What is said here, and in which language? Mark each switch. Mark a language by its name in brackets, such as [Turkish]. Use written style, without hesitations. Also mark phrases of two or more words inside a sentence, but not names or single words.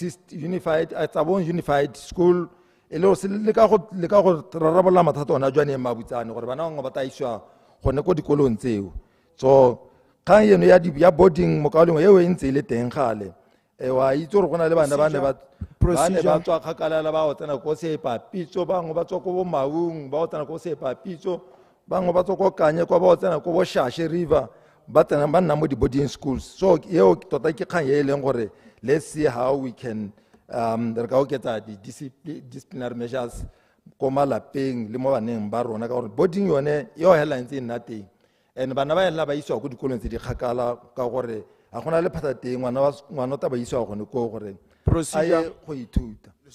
[Tswana] school ele se le ka go rarabolla mathata ona jwane Mabutsane gore bana bangwe ba taiswa gone ko dikolong tseo so kgang eno ya boarding mo kao lengwe eo e ntse ile teng gale wa itse gore gona le bana ba ne ba tswa kgakala ba o tsena ko Sepapitso bangwe ba tswa ko bo Maung ba o tsena ko Sepapitso bangwe ba tswa ko Kanye kwa ba o tsena ko bo Shashe River ba tsena ba nna mo di [English] boarding schools [Tswana] so eo tota ke kgang e leng gore [English] let's see how we can [Tswana] re ka oketsa [English] disciplinary measures [Tswana] ko malapeng le mo baneng ba rona ka gore boarding yone yo hela ntse nna teng and bana ba ela ba iswa go dikolong tse di kgakala ka gore a gona le phata teng ngwana ta ba iswa gone ko gore a ye go ithuta